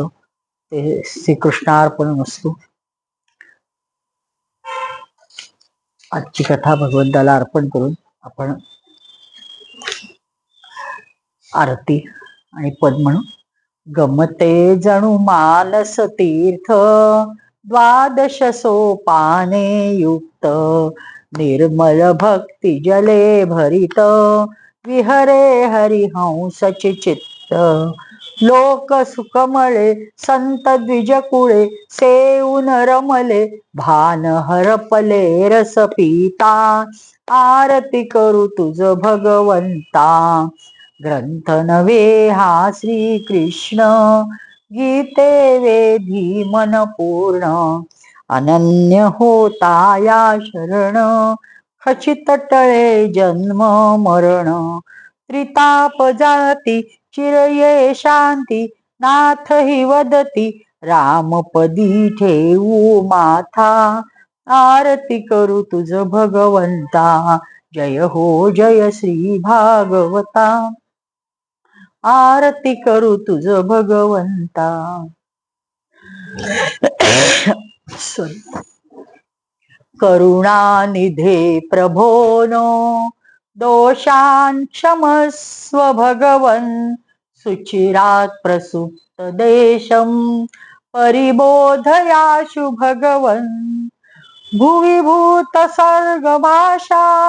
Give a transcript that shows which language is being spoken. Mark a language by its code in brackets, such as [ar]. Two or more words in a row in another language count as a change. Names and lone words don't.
[mr] ते श्रीकृष्णार्पणमस्तु. आजची कथा भगवंताला अर्पण करून आपण आरती आणि पद म्हणू. गमते जणू मानस तीर्थ, द्वादश सोपाने युक्त, निर्मल भक्ती जले भरित विहरे हरिहंसचे चित्त लोक सुखमळे संत द्विजकुळे सेऊन रमले भान हरपले रस पिता आरती करू तुझ भगवंता ग्रंथ नव्हे हा श्री कृष्ण गीते वेधी मन पूर्ण अनन्य होता या शरण खचित टळे जन्म मरण त्रिताप जाती चिरये शांती नाथ हि वदती रामपदी ठेवू माथा आरती करू तुझ भगवंता जय हो जय श्री भागवता आरती करू तुझ भगवंता [sa] करुणानिधे प्रभोनो दोषान् क्षमस्व भगवन् सुचिरात् प्रसुप्त देशं परिबोधयाशु भगवन् भुवि भूत सर्गभाषा